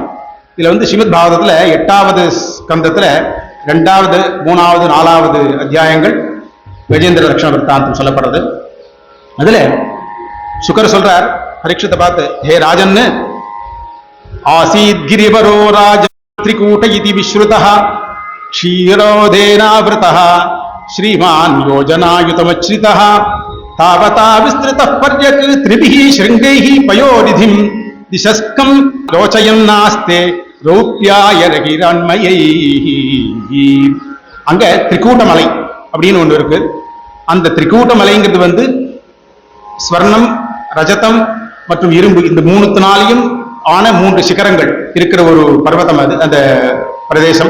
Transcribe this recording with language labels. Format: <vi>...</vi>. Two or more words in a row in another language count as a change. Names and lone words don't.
<ta>இதுல ஸ்ரீமத் பாகவதத்துல 8வது ஸ்கந்தத்துல 2வது 3வது 4வது அத்தியாயங்கள் கஜேந்திர ரட்சண விற்த்தாந்தம் சொல்லப்படுறது. அதுல சுகர் சொல்றார் பரீட்சித்தை பார்த்து, ஹே ராஜன்,</ta> <sa>आसीत् गिरिवरो राज त्रिकूट इति विश्रुतः क्षीरोदेनावृतः श्रीमान् योजनायुतमच्युतः तावता विस्तृतः पर्यक् त्रिभिः शृङ्गैः पयोनिधिं दिशस्कं लोचयन्नास्ते ரௌப்யாயரகிரண்மையை.</sa> <ta>அங்க திரிகூட்டமலை அப்படின்னு ஒன்று இருக்கு. அந்த திரிகூட்டமலைங்கிறது வந்து ஸ்வர்ணம், ரஜதம் மற்றும் இரும்பு இந்த மூணுத்தினாலையும் ஆன 3 சிகரங்கள் இருக்கிற ஒரு பர்வதம் அது அந்த பிரதேசம்.</ta>